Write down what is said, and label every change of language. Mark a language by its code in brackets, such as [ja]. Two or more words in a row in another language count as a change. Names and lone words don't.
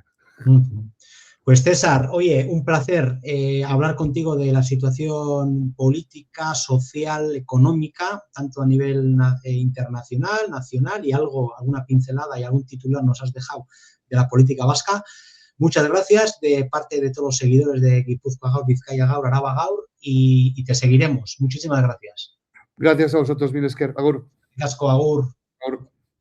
[es] Pues César, oye, un placer hablar contigo de la situación política, social, económica, tanto a nivel internacional, nacional y alguna pincelada y algún titular nos has dejado de la política vasca. Muchas gracias de parte de todos los seguidores de Gipuzkoa Gaur, Bizkaia Gaur, Araba Gaur y te seguiremos. Muchísimas gracias. Gracias a vosotros, [eu] Milesker. Agur. Agur. Agur.